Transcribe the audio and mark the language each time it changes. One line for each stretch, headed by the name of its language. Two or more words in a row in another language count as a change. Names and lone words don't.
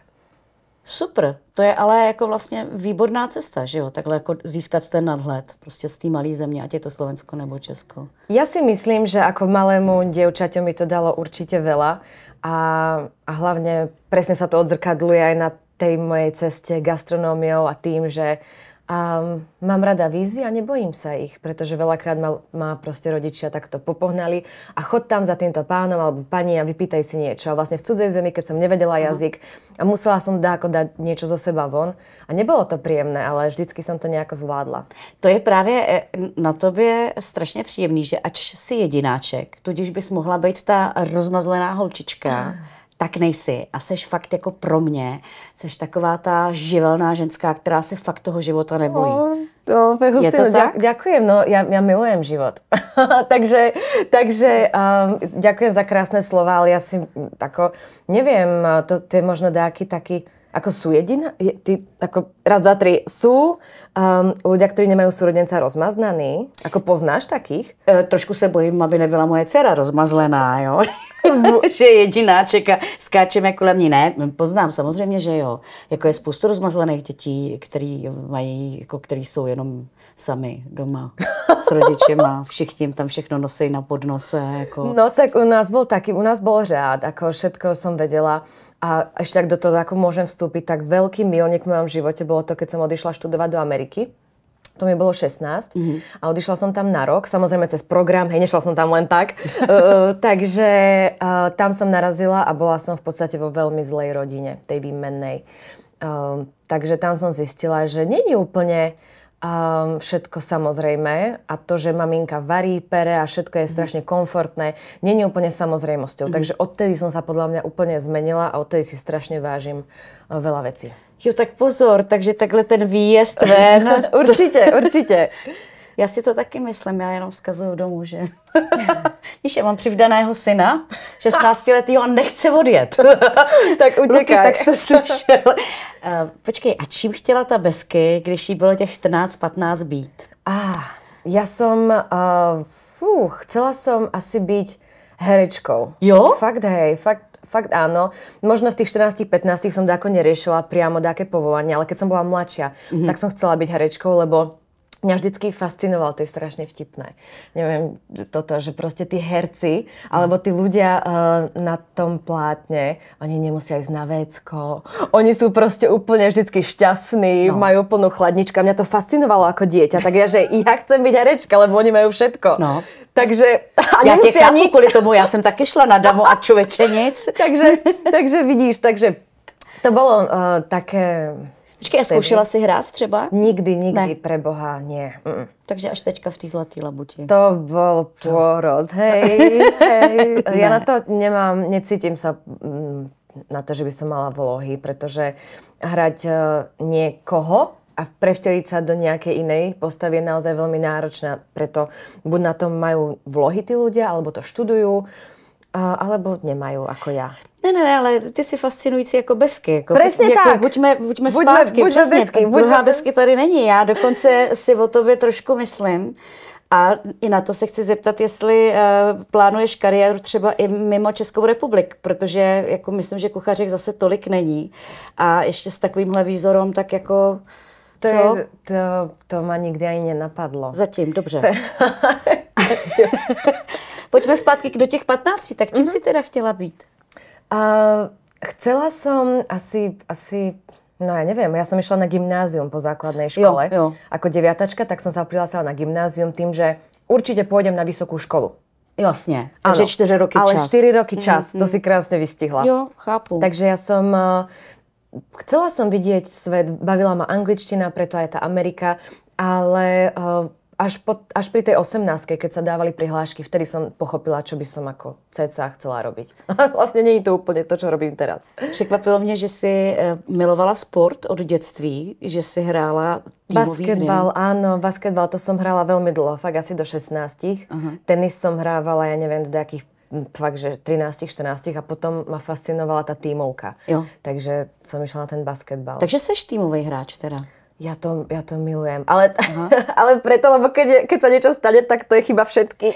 Czech: Super, to je ale jako vlastně výborná cesta, že jo, takhle jako získat ten nadhled prostě z té malé země, ať je to Slovensko nebo Česko.
Slovak: Ja si myslím, že ako malému dievčaťu mi to dalo určite veľa a hlavne presne sa to odzrkadluje aj na tej mojej ceste gastronómiou a tým, že mám rada výzvy a nebojím sa ich, pretože veľakrát ma proste rodičia takto popohnali a chod tam za týmto pánom alebo pani a vypýtaj si niečo. A vlastne v cudzej zemi, keď som nevedela jazyk a musela som dať niečo zo seba von a nebolo to príjemné, ale vždycky som to nejako zvládla.
Czech: To je právě na tobě strašně příjemný, že ač si jedináček, tudíž bys mohla být ta rozmazlená holčička, tak nejsi. A seš fakt jako pro mě, seš taková ta živelná ženská, která se fakt toho života nebojí. Je to tak?
Slovak: Ďakujem, no ja milujem život. takže ďakujem za krásne slova, ale ja si tako, neviem, to je možno dáky taký, ako sú jediná, ako raz, dva, tri, sú ľudia, ktorí nemajú súrodenca rozmaznaný? Ako poznáš takých?
Czech: Trošku se bojím, aby nebyla moje dcera rozmazlená, jo. Že je jedináček a skáčeme kolem ní. Ne, poznám samozřejmě, že jo. Jako je spoustu rozmazlených dětí, který jsou jenom sami doma s rodičema. Všichni tam všechno nosí na podnose. Jako.
Slovak: No tak u nás bol řád, ako všetko som vedela. A ešte tak do toho, ako môžem vstúpiť, tak veľký milník v mojom živote bolo to, keď som odišla študovať do Ameriky. To mi bolo 16 a odišla som tam na rok, samozrejme cez program, nešla som tam len tak. Takže tam som narazila a bola som v podstate vo veľmi zlej rodine, tej výmennej. Takže tam som zistila, že nie je úplne všetko samozrejme a to, že maminka varí, pere a všetko je strašne komfortné, nie je úplne samozrejmosťou. Takže odtedy som sa podľa mňa úplne zmenila a odtedy si strašne vážim veľa vecí.
Czech: Jo, tak pozor, takže takhle ten výjezd ven. Určitě. Já si to taky myslím, já jenom vzkazuju domů, že... Víš, já mám přivdaného syna, 16letýho a nechce odjet.
Slovak: Tak utěkaj.
Czech: Luky, tak jsi to slyšel. Počkej, a čím chtěla ta Besky, když jí bylo těch 14-15 být?
Slovak: Ja som... chcela som asi byť herečkou.
Czech: Jo?
Slovak: Fakt áno. Možno v tých 14-15 som dáko neriešila priamo dáke povolanie, ale keď som bola mladšia, tak som chcela byť herečkou, lebo mňa vždycky fascinoval, to je strašne vtipné. Neviem, toto, že proste tí herci, alebo tí ľudia na tom plátne, oni nemusia ísť na vécko. Oni sú proste úplne vždycky šťastní, majú plnú chladničku. Mňa to fascinovalo ako dieťa, tak ja, že ja chcem byť herečka, lebo oni majú všetko. No. Takže...
Czech: Já tě chápu kvůli tomu, já jsem taky šla na damu a člověče nic. takže vidíš, takže to bylo také... Počkej, a zkoušela si hrát třeba?
Slovak: Nikdy, ne. Pre Boha, nie.
Czech: Takže až teďka v té zlatý labuti.
Slovak: To bol pôrod, hej. Ja na to necítim sa na to, že by som mala vlohy, pretože hrať niekoho a prevteliť sa do nejakej inej postavy je naozaj veľmi náročná. Preto buď na tom majú vlohy tí ľudia, alebo to študujú, alebo nemajú, ako ja.
Czech: Ne, ale ty jsi fascinující jako besky. Jako, Přesně jako, tak. Buďme zpátky, přesně. Druhá besky tady není. Já dokonce si o tobě trošku myslím. A i na to se chci zeptat, jestli plánuješ kariéru třeba i mimo Českou republiku, protože jako myslím, že kuchařek zase tolik není. A ještě s takovýmhle výzorem, tak jako...
Slovak: To ma nikdy ani nenapadlo.
Czech: Zatím, dobře. Pojďme zpátky do těch 15. Tak čím si teda chtěla být?
Slovak: Chcela som asi, no ja neviem, ja som išla na gymnázium po základnej škole.
Czech: Jo.
Slovak: Ako deviatačka, tak som sa prihlásila na gymnázium tým, že určite pôjdem na vysokú školu.
Czech: Jasně, takže 4 roky čas.
Slovak: Ale 4 roky čas, to si krásne vystihla.
Czech: Jo, chápu.
Slovak: Takže ja som... Chcela som vidieť svet, bavila ma angličtina, preto aj tá Amerika, ale až pri tej 18, keď sa dávali prihlášky, vtedy som pochopila, čo by som ako cca chcela robiť. Vlastne nie je to úplne to, čo robím teraz.
Czech: Překvapilo mě, že jsi milovala sport od dětství, že jsi hrála týmový hry.
Slovak: Basketbal, áno, basketbal to som hrála veľmi dlho, fakt asi do 16. Tenis som hrávala, ja neviem, do nejakých fakt, že 13, 14 a potom ma fascinovala tá tímovka.
Czech: Jo.
Slovak: Takže som išla na ten basketbal.
Czech: Takže seš tímový hráč teda?
Slovak: Ja to milujem. Ale preto, lebo keď sa niečo stane, tak to je chyba všetkých.